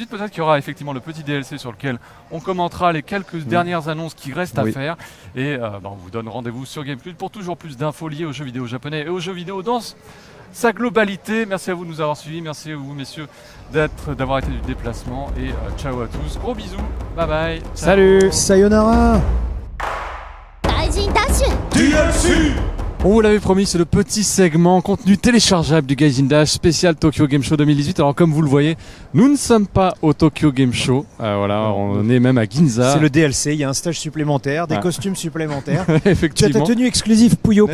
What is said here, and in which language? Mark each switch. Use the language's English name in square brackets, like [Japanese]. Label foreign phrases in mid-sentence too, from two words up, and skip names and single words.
[French] Peut-être qu'il y aura effectivement le petit DLC sur lequel on commentera les quelques dernières annonces qui restent à Oui. faire. Et on vous donne rendez-vous sur Gamecult pour toujours plus d'infos liées aux jeux vidéo japonais et aux jeux vidéo dans sa globalité. Merci à vous de nous avoir suivis. Merci à vous, messieurs, d'avoir été du déplacement. Et ciao à tous. Gros bisous. [English] Bye bye. [French] Ciao. Salut. Sayonara. 大臣ダッシュ On vous l'avait promis, c'est le petit segment contenu téléchargeable du Gaijin Dash spécial Tokyo Game Show 2018. Alors comme vous le voyez, nous ne sommes pas au Tokyo Game Show. Voilà, on est même à Ginza. C'est le DLC, il y a un stage supplémentaire, des Ah. costumes supplémentaires. Tu as ta Effectivement. tenue exclusive Puyo